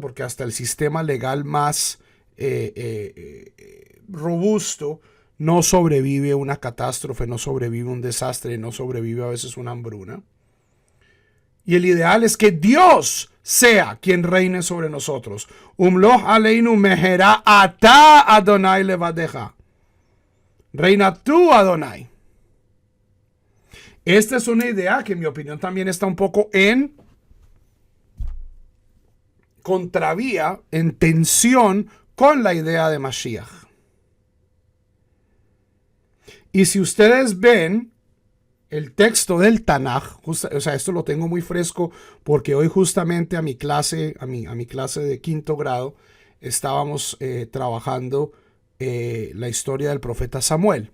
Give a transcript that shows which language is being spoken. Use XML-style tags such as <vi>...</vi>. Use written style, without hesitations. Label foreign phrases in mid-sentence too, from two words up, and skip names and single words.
<es>Porque hasta el sistema legal más robusto no sobrevive una catástrofe, no sobrevive un desastre, no sobrevive a veces una hambruna. Y el ideal es que Dios sea quien reine sobre nosotros.</es> <he>ומלוך עלינו מהרה אתה ה' לבדך.</he> <es>Reina tú, Adonai. Esta es una idea que en mi opinión también está un poco en contravía, en tensión con la idea de Mashiach. Y si ustedes ven el texto del Tanaj, o sea, esto lo tengo muy fresco porque hoy justamente a mi clase de quinto grado, estábamos trabajando la historia del profeta Samuel.</es>